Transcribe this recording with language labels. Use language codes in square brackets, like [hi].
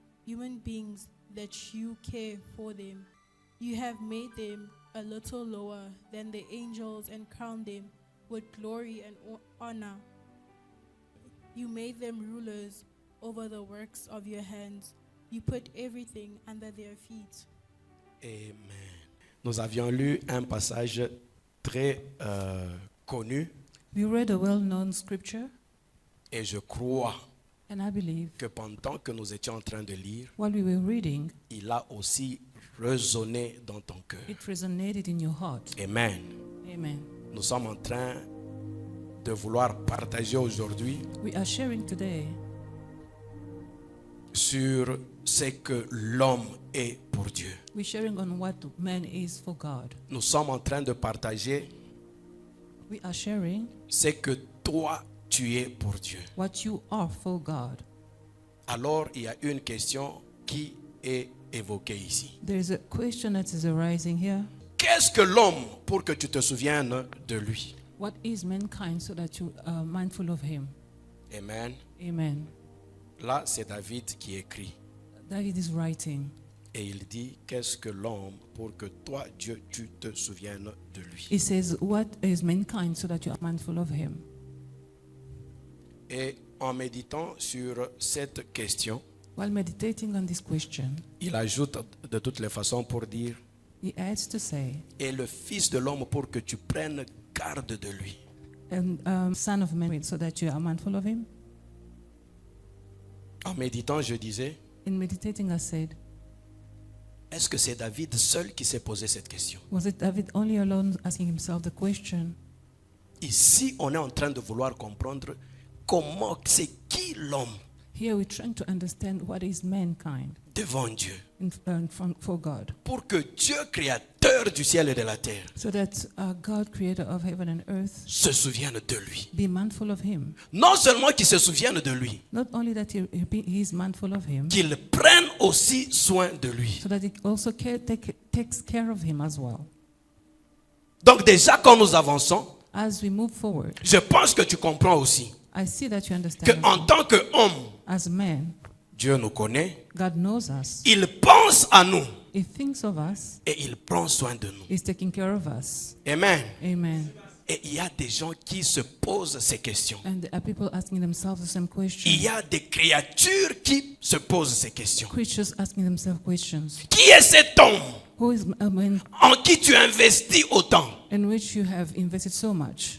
[en] Human beings that you care for them. You have made them a little lower than the angels and crowned them with glory and honor. You made them rulers over the works of your hands. You put everything under their feet. Amen. [fr] Nous avions lu un passage très connu [en] We read a well-known scripture, [fr] et je crois [en] and I believe [fr] que pendant que nous étions en train de lire, [en] while we were reading, [fr] il a aussi résonné dans ton cœur. [en] it resonated in your heart. Amen. Amen. [fr] Nous sommes en train de vouloir partager aujourd'hui [en] We are sharing today [fr] sur ce que l'homme est pour Dieu. [en] We're sharing on what man is for God. [fr] Nous sommes en train de partager [en] We are sharing [fr] ce que toi tu es pour Dieu. [en] what you are for God. [fr] Alors il y a une question qui est évoquée ici. [en] There is a question that is arising here. [fr] Qu'est-ce que l'homme pour que tu te souviennes de lui? [en] What is mankind so that you are mindful of him? Amen. Amen. [fr] Là, c'est David qui écrit. [en] David is writing. [fr] Et il dit, qu'est-ce que l'homme pour que toi, Dieu, tu te souviennes de lui? [en] He says, what is mankind so that you are mindful of him? [fr] Et en méditant sur cette question, [en] While meditating on this question, [fr] il ajoute de toutes les façons pour dire, [en] he adds to say, [fr] et le Fils de l'homme pour que tu prennes garde de lui. [en] and son of man, so that you are mindful of him. [fr] En méditant, je disais, [en] In meditating, I said, [fr] est-ce que c'est David seul qui s'est posé cette question? [en] was it David only alone asking himself the question? [fr] Ici, on est en train de vouloir comprendre comment, c'est qui l'homme [en] Here we're trying to understand what is mankind [fr] devant Dieu. [en] for God. [fr] Pour que Dieu, créateur du ciel et de la terre, [en] So that God, creator of heaven and earth, [fr] se souvienne de lui. [en] be mindful of him. [fr] Non seulement qu'il se souvienne de lui, [en] Not only that he is mindful of him, [fr] qu'il prenne aussi soin de lui. [en] so that he also takes care of him as well. [fr] Donc déjà, quand nous avançons, [en] As we move forward, [fr] je pense que tu comprends aussi [en] I see that you understand [fr] qu'en tant qu'homme, [en] as man, [fr] Dieu nous connaît, [en] God knows us. [fr] il pense à nous [en] He thinks of us. [fr] et il prend soin de nous. [en] He's taking care of us. Amen. Amen. [fr] Et il y a des gens qui se posent ces questions. [en] And there are people asking themselves the same question. [fr] Il y a des créatures qui se posent ces questions. [en] Creatures asking themselves questions. [fr] Qui est cet homme [en] Who is a man [fr] en qui tu investis autant? [en] in which you have invested so much?